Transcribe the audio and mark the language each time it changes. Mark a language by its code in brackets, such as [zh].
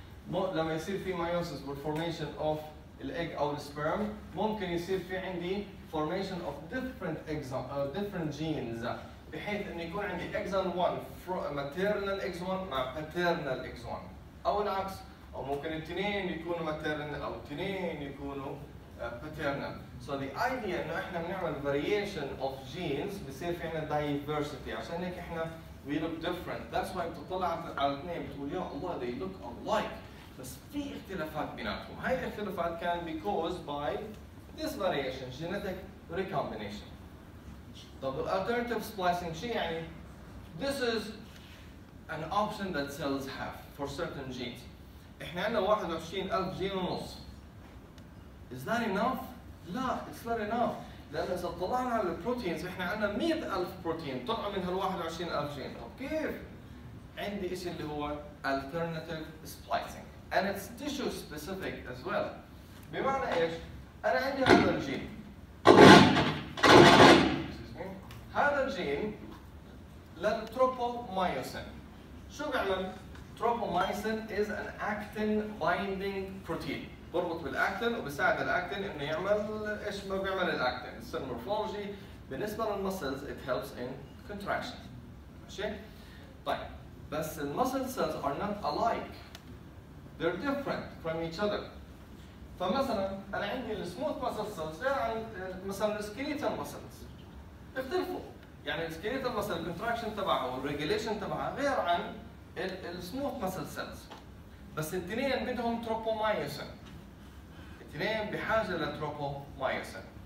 [ar] لما يصير في meiosis والformation of الايج او السبرم ممكن يصير في عندي [en] formation of different genes [ar] بحيث انه يكون عندي exon 1 maternal exon مع paternal exon او العكس. أو ممكن الاثنين يكونوا maternal أو الاثنين يكونوا paternal. So the idea إنه إحنا بنعمل [en] variation of genes [ar] بصير في عنا diversity. عشان هيك إحنا [en] we look different. [ar] That's why بتطلع على الاثنين بتقول يا الله [en] they look alike. [ar] بس في اختلافات بيناتهم. [en] هاي الاختلافات can be caused by this variation, genetic recombination. طب alternative splicing [ar] شو يعني؟ [en] This is an option that cells have for certain genes. [ar] احنا عندنا 21,000 جين ونص. [en] Is that enough؟ لا، it's not enough. [ar] لأن إذا طلعنا على البروتينز احنا عندنا 100,000 بروتين طلعوا من هال 21,000 جين. طب كيف؟ عندي شيء اللي هو [en] alternative splicing and it's tissue specific as well. [ar] بمعنى ايش؟ أنا عندي هذا الجين. هذا الجين للتروبومايوسين. شو بيعمل؟ [en] Tropomyosin is an actin binding protein. [ar] بربط بالاكتين وبساعد الاكتين انه يعمل ايش ما بيعمل الاكتين. السيل مورفولوجي بالنسبه للمسلز [en] it helps in contraction. [ar] ماشي؟ طيب بس المسل cells are not alike. [en] They're different from each other. [ar] فمثلا انا عندي السموث مسل cells غير عن مثلا السكيليتال مسلز. بيختلفوا. يعني السكيليتال مسل الكونتراكشن تبعها والريجوليشن تبعها غير عن السموث مسل سيلز. بس الاثنين بدهم تروبومايوسين. الاثنين بحاجه لتروبومايوسين.